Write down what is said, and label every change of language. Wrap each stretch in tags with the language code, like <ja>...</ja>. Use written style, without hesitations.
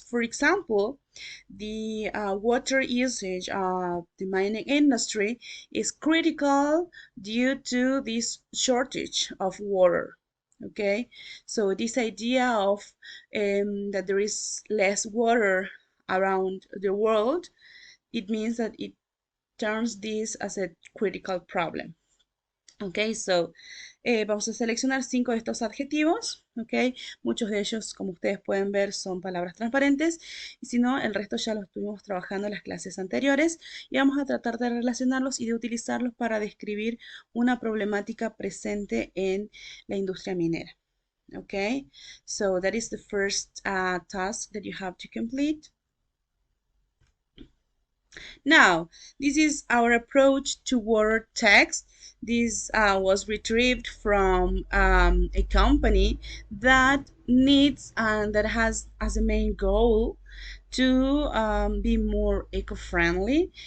<en>For example, the water usage of the mining industry is critical due to this shortage of water. Okay, so this idea of that there is less water around the world, it means that it turns this as a critical problem.</en> <es>Ok, so vamos a seleccionar 5 de estos adjetivos, ok, muchos de ellos, como ustedes pueden ver, son palabras transparentes, y si no, el resto ya los estuvimos trabajando en las clases anteriores, y vamos a tratar de relacionarlos y de utilizarlos para describir una problemática presente en la industria minera.</es> <en>Ok, so that is the first task that you have to complete. Now, this is our approach to water text. This was retrieved from a company that needs and that has as a main goal to be more eco-friendly.</en>